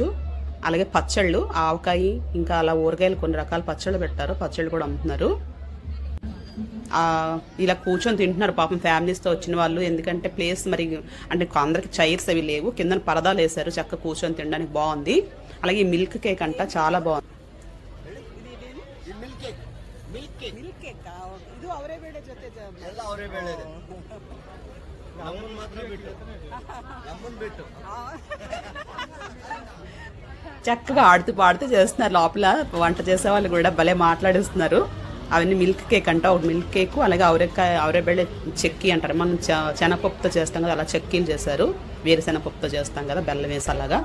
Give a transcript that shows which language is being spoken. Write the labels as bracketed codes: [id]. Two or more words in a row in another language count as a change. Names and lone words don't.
[te] అలాగే పచ్చళ్ళు, ఆవకాయ, ఇంకా అలా ఊరగాయలు కొన్ని రకాల పచ్చళ్ళు పెట్టారు, పచ్చళ్ళు కూడా అమ్ముతున్నారు. ఇలా కూర్చొని తింటున్నారు పాపం ఫ్యామిలీస్తో వచ్చిన వాళ్ళు. ఎందుకంటే ప్లేస్ మరి అంటే అందరికి చైర్స్ అవి లేవు, కింద పరదాలు వేశారు, చక్కగా కూర్చొని తినడానికి బాగుంది. అలాగే మిల్క్ కేక్ అంట చాలా బాగుంది. [kn] ಮಿಲ್ಕ್ ಕೇಕಾ? ಇದು ಅವರೇ ಬೇಳೆ ಜೊತೆ ಎಲ್ಲ ಅವರೇ ಬೇಳೆ ಇದೆ. ನಮ್ಮನ್ ಮಾತ್ರ ಬಿಟ್ಟು ನಮ್ಮನ್ ಬಿಟ್ಟು [te] చక్కగా ఆడుతూ పాడుతూ చేస్తున్నారు. లోపల వంట చేసే వాళ్ళు కూడా భలే మాట్లాడిస్తున్నారు. అవన్నీ మిల్క్ కేక్ అంట, ఒక మిల్క్ కేక్, అలాగే అవరేబెళ్ళే చెక్కి అంటారు. మనం శనగపప్పుతో చేస్తాం కదా, అలా చెక్కీలు చేశారు. వేరుశెనగపప్పుతో చేస్తాం కదా బెల్లం వేసి అలాగా.